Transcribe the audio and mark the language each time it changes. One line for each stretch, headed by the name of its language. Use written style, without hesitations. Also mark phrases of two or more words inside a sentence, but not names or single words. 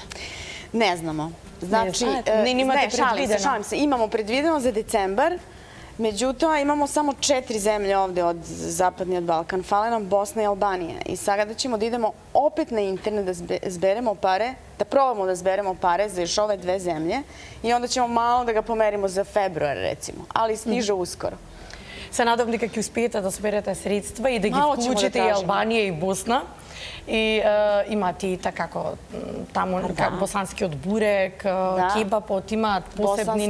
Serbian: Не знамо. Значи,
Macedonian: знаете, не имате предвидено.
Serbian: Шалим се.
Macedonian: Имамо предвидено за децембар, меѓутоа имамо само 4 земје овде од Западниот Балкан.
Serbian: Фале нам Босна и Албанија. И сега да ćemo да идемо опет на интернет да зберемо паре, да пробамо да зберемо паре за još ove две земје и онда ćemo malo да ga померимо за февруар, рецимо. Али стиже ускоро.
Macedonian: Се надам дека ќе успеете да соберете средства и да ги Мало ќе му да вклучите и тражиме. Албанија и Босна. И имат и такако таму босанскиот бурек, кебапот, имаат посебни Босански